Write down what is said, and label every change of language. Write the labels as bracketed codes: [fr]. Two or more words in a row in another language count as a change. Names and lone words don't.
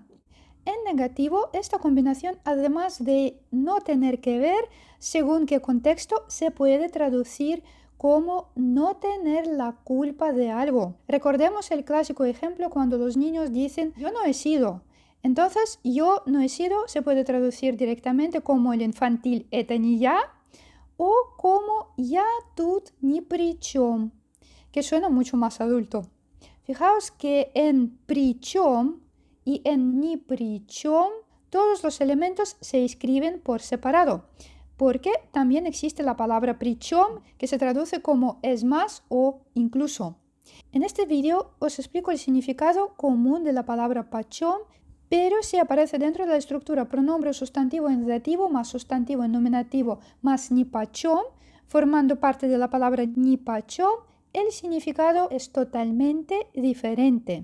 [es] En negativo, esta combinación, además de no tener que ver, según qué contexto, se puede traducir como no tener la culpa de algo. Recordemos el clásico ejemplo cuando los niños dicen yo no he sido. Entonces, yo no he sido se puede traducir directamente como el infantil [ru] это не я [es] o como [ru] я тут ни при чем, [es] que suena mucho más adulto. Fijaos que en [ru] при чем [es] y en [ru] ни при чем [es] todos los elementos se escriben por separado, porque también existe la palabra причем, que se traduce como es más o incluso. En este vídeo os explico el significado común de la palabra почем, pero si aparece dentro de la estructura pronombre sustantivo en dativo más sustantivo en nominativo más нипочем, formando parte de la palabra нипочем, el significado es totalmente diferente.